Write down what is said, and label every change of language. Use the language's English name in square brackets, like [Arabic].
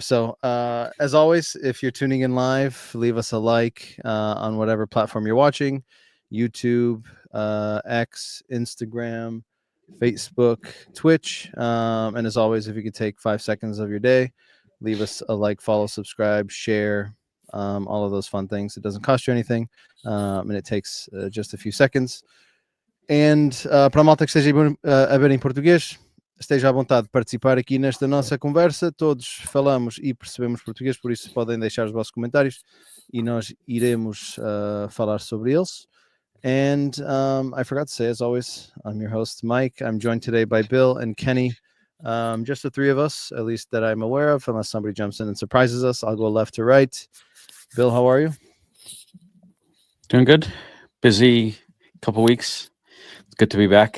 [English] So, as always, if you're tuning in live, leave us a like on whatever platform you're watching, YouTube, X, Instagram, Facebook, Twitch. And as always, if you could take 5 seconds of your day, leave us a like, follow, subscribe, share, all of those fun things. It doesn't cost you anything, and it takes just a few seconds. And [Portuguese] para a malta que esteja a ver em português, esteja à vontade de participar aqui nesta nossa conversa. Todos falamos e percebemos português, por isso podem deixar os vossos comentários e nós iremos falar sobre eles. [English] And I forgot to say, as always, I'm your host, Mike. I'm joined today by Bill and Kenny. Just the three of us, at least that I'm aware of, unless somebody jumps in and surprises us. I'll go left to right. Bill, how are you? Doing good. Busy couple weeks. It's good to be back.